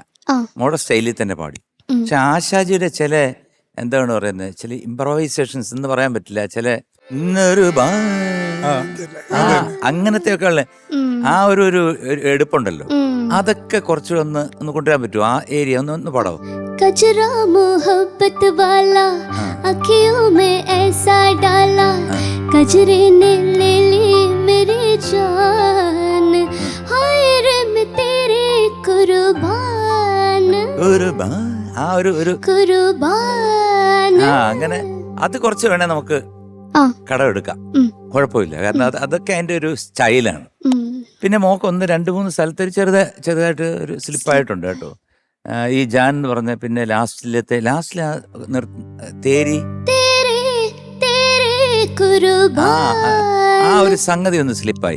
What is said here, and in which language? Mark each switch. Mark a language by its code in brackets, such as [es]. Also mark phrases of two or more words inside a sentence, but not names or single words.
[ml] മോളുടെ സ്റ്റൈലിൽ തന്നെ പാടി. പക്ഷെ ആശാജിയുടെ ചില എന്താണ് പറയുന്നത്, ചില ഇംപ്രവൈസേഷൻസ് എന്ന് പറയാൻ പറ്റില്ല, ചില ഇന്നൊരു അങ്ങനത്തെ ഒക്കെ ഉള്ള ആ ഒരു ഒരു എടുപ്പുണ്ടല്ലോ, അതൊക്കെ കുറച്ചുകൂടെ ഒന്ന് കൊണ്ടുവരാൻ പറ്റുമോ? ആ ഏരിയ ഒന്ന് പാടാവോ? [hi] कचरा मोहब्बत वाला आँखियों में ऐसा डाला, कचरे ने ले ली मेरी जान, हाय रे मैं तेरे कुर्बान, [ml] ആ ഒരു [hi] कुर्बान. [ml] അങ്ങനെ അത് കുറച്ച് വേണേ നമുക്ക് കടമെടുക്കാം, കുഴപ്പമില്ല. കാരണം അതൊക്കെ അതിന്റെ ഒരു സ്റ്റൈലാണ്. പിന്നെ മോക്ക് ഒന്ന് 2-3 സ്ഥലത്ത് ഒരു ചെറുതായിട്ട് ഒരു സ്ലിപ്പായിട്ടുണ്ട് കേട്ടോ. ഈ ജാൻ എന്ന് പറഞ്ഞ, പിന്നെ ലാസ്റ്റിലെ തേരി, ആ ഒരു സംഗതി ഒന്ന് സ്ലിപ്പായി.